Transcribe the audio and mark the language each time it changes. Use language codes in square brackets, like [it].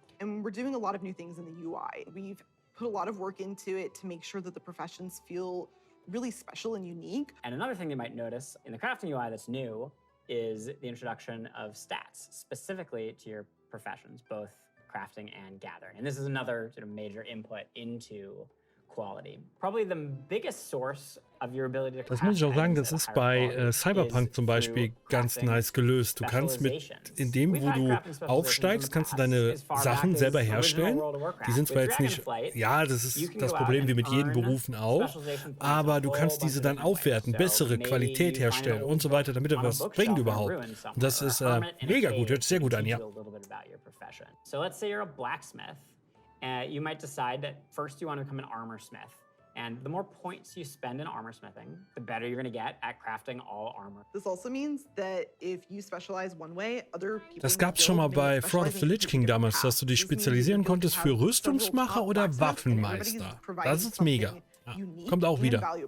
[en] And we're doing a lot of new things in the UI. We've put a lot of work into it to make sure that the professions feel really special and unique. And another thing you might notice in the crafting UI that's new is the introduction of stats, specifically to your professions, both crafting and gathering. And this is another sort of major input into quality. Probably the biggest source of your ability to [de] Das muss ich auch sagen, das ist bei Cyberpunk zum Beispiel ganz nice gelöst. Du kannst in dem, wo du aufsteigst, kannst du deine Sachen selber herstellen. Die sind zwar jetzt nicht, ja, das ist das Problem wie mit jedem Berufen auch, aber du kannst diese dann aufwerten, bessere Qualität herstellen und so weiter, damit er was bringt überhaupt. Und das ist mega gut, hört sich sehr gut an, ja. [en] So let's say you're a blacksmith. You might decide that first you want to become an armor smith. And the more points you spend in armor smithing, the better you're going to get at crafting all armor. This also means that if you specialize one way, other people [de] Das gab es schon mal bei Fraud of the Lich King damals, dass du dich spezialisieren konntest für Rüstungsmacher oder Waffenmeister. Das ist mega. Ja, kommt auch wieder.